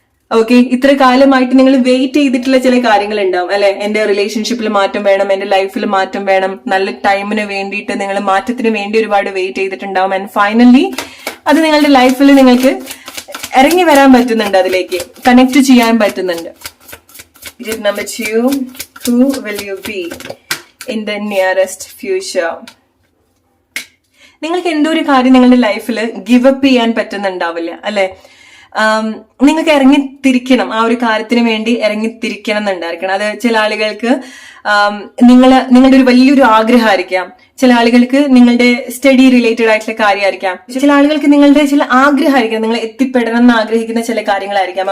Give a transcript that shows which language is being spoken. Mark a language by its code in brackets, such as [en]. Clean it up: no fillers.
[ml] Okay, ഇത്ര കാലമായിട്ട് നിങ്ങൾ വെയിറ്റ് ചെയ്തിട്ടുള്ള ചില കാര്യങ്ങൾ ഉണ്ടാവും അല്ലെ, എന്റെ റിലേഷൻഷിപ്പിൽ മാറ്റം വേണം, എന്റെ ലൈഫിൽ മാറ്റം വേണം, നല്ല ടൈമിന് വേണ്ടിയിട്ട് നിങ്ങൾ മാറ്റത്തിന് വേണ്ടി ഒരുപാട് വെയിറ്റ് ചെയ്തിട്ടുണ്ടാവും. ആൻഡ് ഫൈനലി അത് നിങ്ങളുടെ ലൈഫിൽ നിങ്ങൾക്ക് ഇറങ്ങി വരാൻ പറ്റുന്നുണ്ട്, അതിലേക്ക് കണക്ട് ചെയ്യാൻ പറ്റുന്നുണ്ട്. [en] Number 2, who will you be in the nearest future? [ml] നിങ്ങൾക്ക് എന്തോ ഒരു കാര്യം നിങ്ങളുടെ ലൈഫിൽ ഗിവ് അപ്പ് ചെയ്യാൻ പറ്റുന്നുണ്ടാവില്ല അല്ലെ, നിങ്ങൾക്ക് ഇറങ്ങിത്തിരിക്കണം, ആ ഒരു കാര്യത്തിന് വേണ്ടി ഇറങ്ങിത്തിരിക്കണം എന്നുണ്ടായിരിക്കണം. അത് ചില ആളുകൾക്ക് നിങ്ങളുടെ ഒരു വലിയൊരു ആഗ്രഹമായിരിക്കാം, ചില ആളുകൾക്ക് നിങ്ങളുടെ സ്റ്റഡി റിലേറ്റഡ് ആയിട്ടുള്ള കാര്യമായിരിക്കാം, ചില ആളുകൾക്ക് നിങ്ങളുടെ ചില ആഗ്രഹമായിരിക്കാം, നിങ്ങൾ എത്തിപ്പെടണം എന്ന് ആഗ്രഹിക്കുന്ന ചില കാര്യങ്ങളായിരിക്കാം.